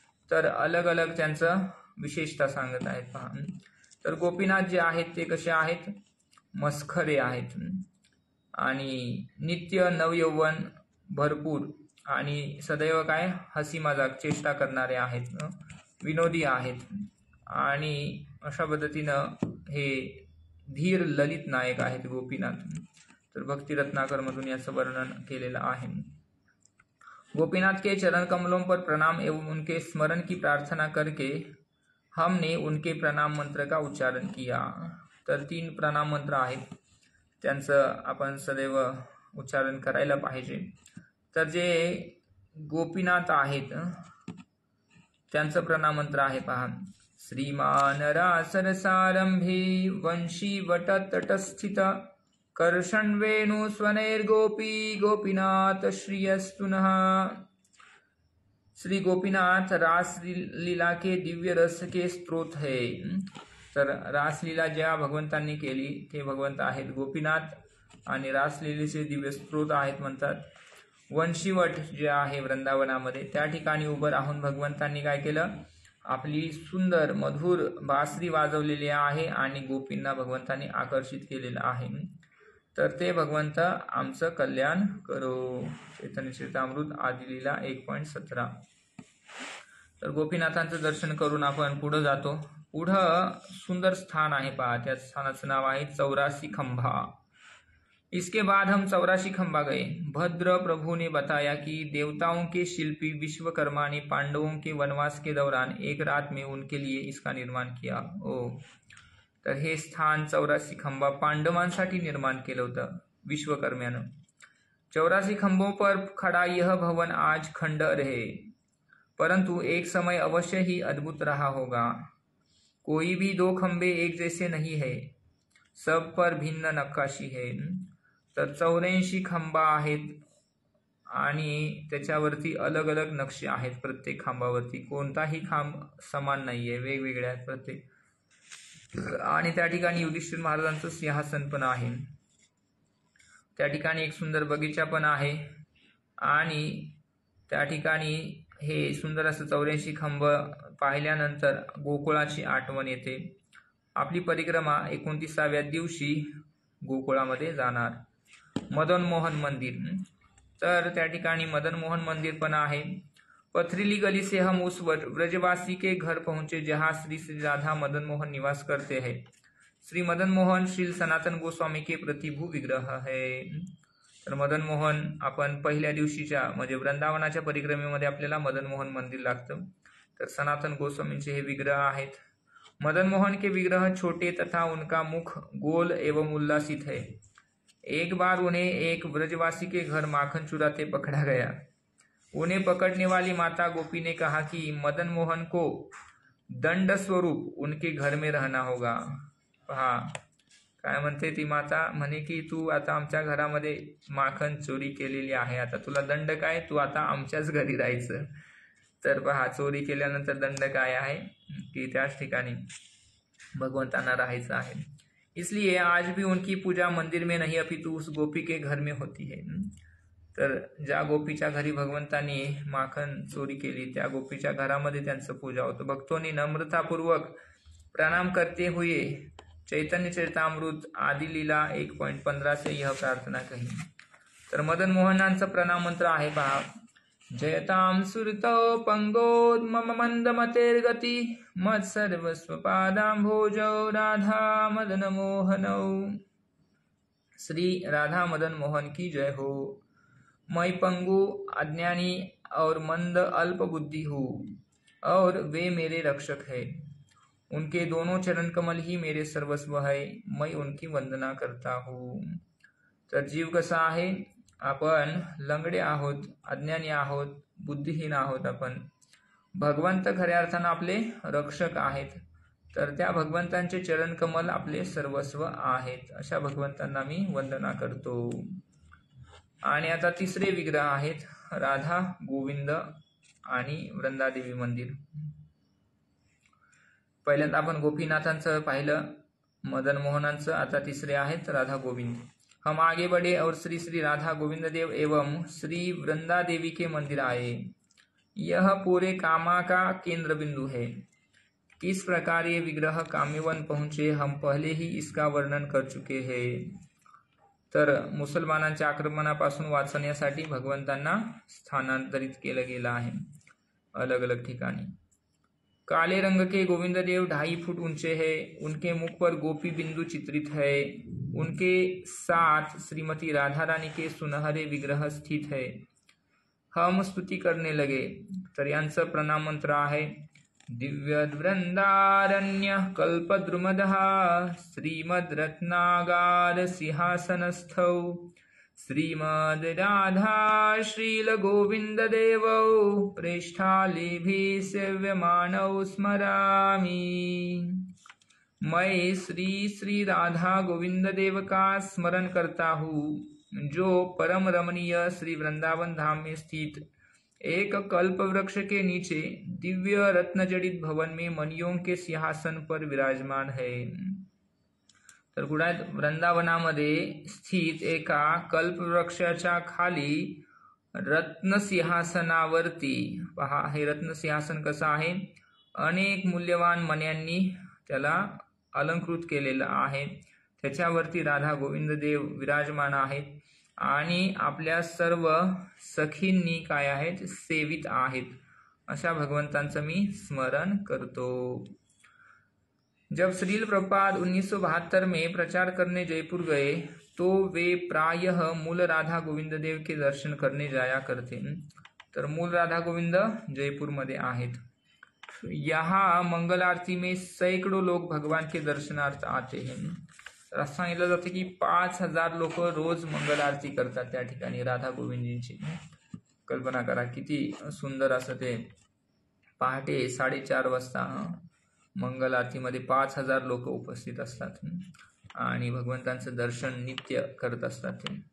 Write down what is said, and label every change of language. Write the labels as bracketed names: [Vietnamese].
[Marathi] तर अलग अलग त्यांचं विशेषता सांगत आहेत पहा. तर गोपीनाथ जे आहेत ते कसे आहेत, मस्खरे आहेत आणि नित्य नवयौवन भरपूर आणि सदैव काय हसी मजाक चेष्टा करणारे आहेत, विनोदी आहेत आणि अशा पद्धतीनं हे धीर ललित नायक आहेत गोपीनाथ. तर भक्ति रत्नाकर मधून याचं वर्णन केलेलं आहे. [Hindi] गोपीनाथ के चरण कमलों पर प्रणाम एवं उनके स्मरण की प्रार्थना करके हमने उनके प्रणाम मंत्र का उच्चारण किया. [Marathi] तर 3 प्रणाम मंत्र आहेत, त्यांचं आपण सदैव उच्चारण करायला पाहिजे. तर जे गोपीनाथ आहेत त्यांचं प्रणाम मंत्र आहे पहा. [Sanskrit] श्रीमान रासरसारंभे वंशी वट तटस्थित कर्षण वेणु स्वनैर्गोपी गोपीनाथ श्रीयस्तु नः. [Hindi] श्री गोपीनाथ रासलीला के दिव्य रस के स्त्रोत है. [Marathi] तर रासलीला ज्या भगवंतांनी केली ते भगवंत आहेत गोपीनाथ आणि रासलीलेचे दिव्य स्त्रोत आहेत म्हणतात. वंशीवट जे आहे वृंदावनामध्ये त्या ठिकाणी उभं राहून भगवंतांनी काय केलं, आपली सुंदर मधुर बासरी वाजवलेली आहे आणि गोपींना भगवंतांनी आकर्षित केलेलं आहे. तर ते भगवंत आमचं कल्याण करो. चैतन्य चरितामृत आदिलीला 1.17. तर गोपीनाथांचं दर्शन करून आपण पुढे जातो. पुढं सुंदर स्थान आहे पहा, त्या स्थानाचं नाव आहे 84 खंभा. [Hindi] इसके बाद हम 84 खंभा गए. भद्र प्रभु ने बताया कि देवताओं के शिल्पी विश्वकर्मा ने पांडवों के वनवास के दौरान एक रात में उनके लिए इसका निर्माण किया. [Marathi] तर हे स्थान 84 खंभा पांडवांसाठी निर्माण केलं होतं विश्वकर्म्यानं. [Hindi] 84 खंभों पर खड़ा यह भवन आज खंडर है, परंतु एक समय अवश्य ही अद्भुत रहा होगा. कोई भी 2 खंबे एक जैसे नहीं है, सब पर भिन्न नक्काशी है. [Marathi] तर 84 खंबा आहेत आणि त्याच्यावरती अलग अलग नक्षे आहेत. प्रत्येक खांबावरती कोणताही खांब समान नाहीये, वेगवेगळे आहेत प्रत्येक. आणि त्या ठिकाणी युधिष्ठिर महाराजांचं सिंहासन पण आहे. त्या ठिकाणी एक सुंदर बगीचा पण आहे आणि त्या ठिकाणी हे सुंदर असं 84 खंब पाहिल्यानंतर गोकुळाची आठवण येते. आपली परिक्रमा 29व्या दिवशी गोकुळामध्ये जाणार. मदन मोहन मंदिर. तर त्या ठिकाणी मदन मोहन मंदिर पण आहे. [Hindi] पथरीली गली से हम उस ब्रजवासी के घर पहुंचे जहां श्री श्री राधा मदन मोहन निवास करते हैं. श्री मदन मोहन श्री सनातन गोस्वामी के प्रतिभू विग्रह है. [Marathi] तर मदन मोहन आपण पहिल्या दिवशीच्या म्हणजे वृंदावनाच्या परिक्रमेमध्ये आपल्याला मदन मोहन मंदिर लागतं. तर सनातन गोस्वामींचे हे विग्रह आहेत. [Hindi] मदन मोहन के विग्रह छोटे तथा उनका मुख गोल एवं उल्लासित है. एक बार उन्हें एक ब्रजवासी के घर माखन चुराते पकड़ा गया. उन्हें पकड़ने वाली माता गोपी ने कहा कि मदन मोहन को दंड स्वरूप उनके घर में रहना होगा. [Marathi] पहा काय म्हणते ती माता, म्हणे की तू आता आमच्या घरामध्ये माखन चोरी केलेली आहे, आता तुला दंड काय, तू आता आमच्याच घरी राहायचं. तर पहा चोरी केल्यानंतर दंड काय आहे की त्याच ठिकाणी भगवंतांना राहायचं आहे. [Hindi] इसलिए आज भी उनकी पूजा मंदिर में नहीं अपितु उस गोपी के घर में होती है. [Marathi] तर ज्या गोपीच्या घरी भगवंतांनी माखन चोरी केली त्या गोपीच्या घरामध्ये त्यांचं पूजा होतं. [Hindi] भक्तों नम्रतापूर्वक प्रणाम करते हुए चैतन्य चरितामृत आदिलीला 1.15 से यह प्रार्थना कही. [Marathi] तर मदन मोहनांचं प्रणाम मंत्र आहे पहा. [Sanskrit] जयताम सुरतो पंगोद मम मंदमतेर्गति मत सर्वस्व पादांभोजो राधा मदन मोहनौ. [Hindi] श्री राधा मदन मोहन की जय हो. मैं पंगु, अज्ञानी और मंद अल्प बुद्धि हूँ और वे मेरे रक्षक है. उनके दोनों चरण कमल ही मेरे सर्वस्व है. मैं उनकी वंदना करता हूँ. [Marathi] तर जीव कसा आहे, आपण लंगडे आहोत, अज्ञानी आहोत, बुद्धिहीन आहोत. आपण भगवंत खऱ्या अर्थानं आपले रक्षक आहेत. तर त्या भगवंतांचे चरण कमल आपले सर्वस्व आहेत. अशा भगवंतांना मी वंदना करतो. आणि आता तिसरे विग्रह आहेत राधा गोविंद आणि वृंदादेवी मंदिर. पहिल्यांदा आपण गोपीनाथांचं पाहिलं, मदन मोहनांचं. आता तिसरे आहेत राधा गोविंद. [Hindi] हम आगे बढ़े और श्री श्री राधा गोविंद देव एवं श्री वृंदा देवी के मंदिर आए. यह पूरे कामा का केंद्र बिंदु है. किस प्रकार ये विग्रह काम्यवन पहुंचे हम पहले ही इसका वर्णन कर चुके हैं. [Marathi] तर मुसलमानांच्या आक्रमणापासून वाचण्यासाठी भगवंतांना स्थानांतरित केलं गेलं आहे अलग अलग ठिकाणी. [Hindi] काले रंग के गोविंद देव 2.5 फुट ऊंचे हैं. उनके मुख पर गोपी बिंदु चित्रित है. उनके साथ श्रीमती राधा रानी के सुनहरे विग्रह स्थित है. हम स्तुति करने लगे. [Marathi] तर यांचं प्रणाम मंत्र आहे [Sanskrit] दिव्यवृंदारण्य कल्पद्रुमदः श्रीमद् रत्नागार सिंहासनस्थौ श्रीमद् राधा श्रील गोविंद देवौ प्रेष्ठालिभिः सेव्यमानौ स्मरामि. [Hindi] मैं श्री श्री राधा गोविंद देव का स्मरण करता हूँ, जो परम रमणीय श्री वृंदावन धाम में स्थित एक कल्प वृक्ष के नीचे दिव्य रत्न जडित भवन में मणियों के सिंहासन पर विराजमान है. [Marathi] तर कुठे वृंदावनामध्ये स्थित एका कल्प वृक्षाच्या खाली रत्न सिंहासनावरती पहा. हे रत्न सिंहासन कसं आहे, अनेक मूल्यवान मण्यांनी त्याला अलंकृत केलेलं आहे. त्याच्यावरती राधा गोविंद देव विराजमान आहेत आणि आपल्या सर्व सखींनी काय आहेत, सेवित आहेत. अशा भगवंतांचं मी स्मरण करतो. [Hindi] जब श्रील प्रभुपाद 1972 में प्रचार करने जयपुर गए तो वे प्रायः मूल राधा गोविंद देव के दर्शन करने जाया करते. [Marathi] तर मूल राधा गोविंद जयपुर मध्ये आहेत. [Hindi] यहाँ मंगल आरती में सैकड़ों लोग भगवान के दर्शनार्थ आते हैं. [Marathi] तर असं सांगितलं जातं की 5,000 लोक रोज मंगल आरती करतात त्या ठिकाणी राधा गोविंदजींची. कल्पना करा किती सुंदर असं ते. पहाटे 4:30 वाजता मंगल आरतीमध्ये 5,000 लोक उपस्थित असतात आणि भगवंतांचं दर्शन नित्य करत असतात.